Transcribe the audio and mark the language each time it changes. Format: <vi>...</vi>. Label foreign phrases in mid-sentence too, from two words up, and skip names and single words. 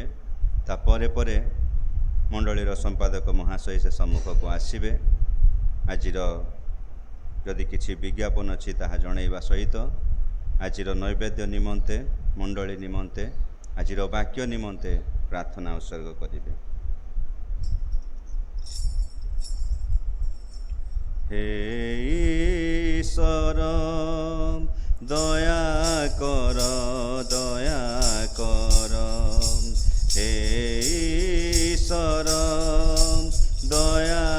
<or>ତାପରେ ପରେ ମଣ୍ଡଳୀର ସମ୍ପାଦକ ମହାଶୟ ସେ ସମ୍ମୁଖକୁ ଆସିବେ। ଆଜିର ଯଦି କିଛି ବିଜ୍ଞାପନ ଅଛି ତାହା ଜଣାଇବା ସହିତ ଆଜିର ନୈବେଦ୍ୟ ନିମନ୍ତେ, ମଣ୍ଡଳୀ ନିମନ୍ତେ, ଆଜିର ବାକ୍ୟ ନିମନ୍ତେ ପ୍ରାର୍ଥନା ଉତ୍ସର୍ଗ କରିବେ।</or> <hi>हे ईश्वर दया कर, दया कर। हे ईश्वर दया</hi>